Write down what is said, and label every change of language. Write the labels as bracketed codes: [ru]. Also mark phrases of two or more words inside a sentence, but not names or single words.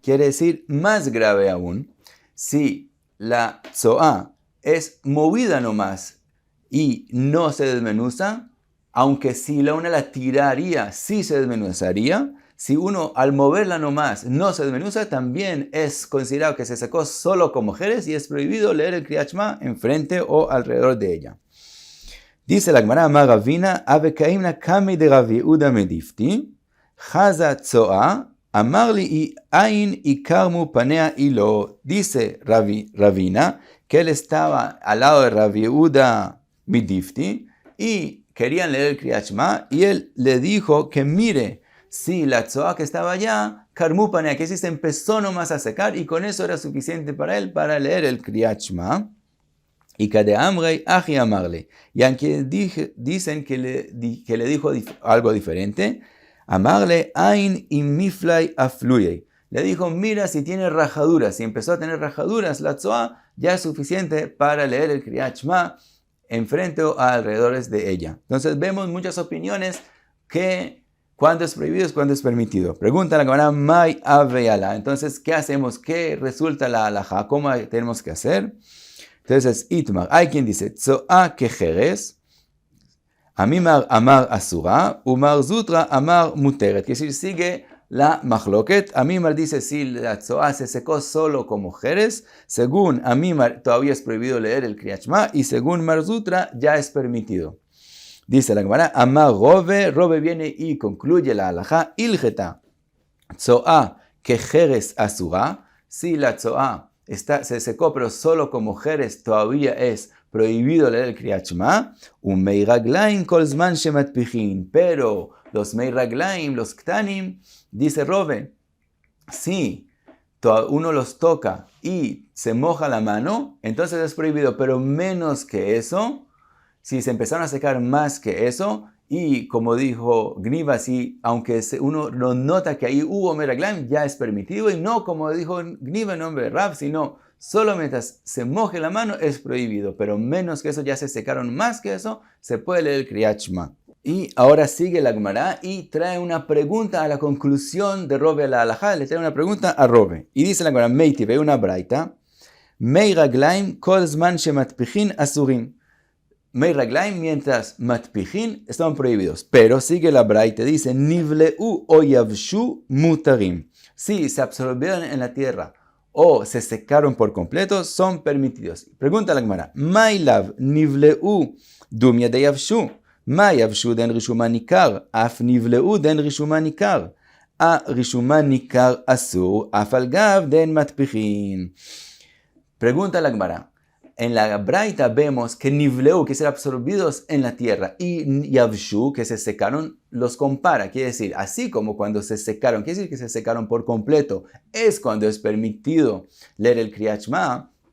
[es] Quiere decir, más grave aún, si la tzoa es movida nomás y no se desmenuza, aunque si una la tiraría, sí se desmenuzaría. Si uno al moverla nomás no se desmenuza, también es considerado que se secó solo con mujeres y es prohibido leer el Kriyat Shema enfrente o alrededor de ella. Dice la Gemara, [arc] אמר רבינא הוה קאימנא קמיה דרב יהודה מדפתי חזא צואה אמר לי עיין אי קרמו פניה אי לא. [es] Dice Ravina que él estaba al lado de Rav Yehuda medifti y querían leer el Kriyat Shema, y él le dijo que mire, si la tzoa que estaba allá, [arc] קרמו פניה, [es] que si se empezó nomás a secar, y con eso era suficiente para él para leer el Kriyat Shema. [arc] Y que דאמרי הכי אמר ליה. [es] Y aunque dicen que le dijo algo diferente, [arc] אמר ליה עיין אי מפלו פלויי. [es] Le dijo, mira si tiene rajaduras. Si empezó a tener rajaduras, la tzoa ya es suficiente para leer el Kriyat Shema enfrente o alrededores de ella. Entonces vemos muchas opiniones que cuándo es prohibido y cuándo es permitido. Pregunta la Gemara, [arc] מאי הוי עלה. [es] Entonces, ¿qué hacemos? ¿Qué resulta la halajá? ¿Cómo tenemos que hacer? Entonces, Itmar, hay quien dice, [arc] צואה כחרס אמימר אמר אסורה ומר זוטרא אמר מותרת. [es] Que decir, sigue la machloket. Amimar dice, si la Tzoa se secó solo como jeres, según Amimar todavía es prohibido leer el Kriyat Shema, y según Mar Zutra ya es permitido. Dice la Gemara, amar Rove viene y concluye la halajá, [arc] הלכתא צואה כחרס אסורה, [es] si la Tzoa se secó, pero solo como jeres todavía es prohibido leer el Kriyat Shema. [he] ומי רגליים כל זמן שמטפיחין. [es] Pero los meiraglaim, los ktanim, dice Rove, si uno los toca y se moja la mano, entonces es prohibido. Pero menos que eso, si se empezaron a secar más que eso, y como dijo Gniva, si aunque uno no nota que ahí hubo meraglaim, ya es permitido, y no como dijo Gniva en nombre de Rav, sino solo mientras se moje la mano es prohibido, pero menos que eso, ya se secaron más que eso, se puede leer el Kriyat Shema. Y ahora sigue la Gemara y trae una pregunta a la conclusión de Rove a la halajá, le trae una pregunta a Rove. Y dice la Gemara, Meiti, ve una braita, [he] מי רגליים כל זמן שמטפיחין אסורים. [es] Meiraglaim, mientras matpichin, están prohibidos. Pero sigue la braita, dice, [he] נבלעו או יבשו מותרים. [es] Si se absorbieron en la tierra o se secaron por completo, son permitidos. Pregunta la Gemara, [arc] מאי לאו נבלעו דומיא דיבשו. מה יבשו דאין רישומן ניכר אף נבלעו דאין רישומן ניכר. הא רישומן ניכר אסור אף על גב דאין מטפיחין. [es] Pregunta la Gemara. En la braita vemos que nivleu, que ser absorbidos en la tierra, y yavshu, que se secaron, los compara. Quiere decir, así como cuando se secaron, quiere decir que se secaron por completo, es cuando es permitido leer el Kriyat Shema.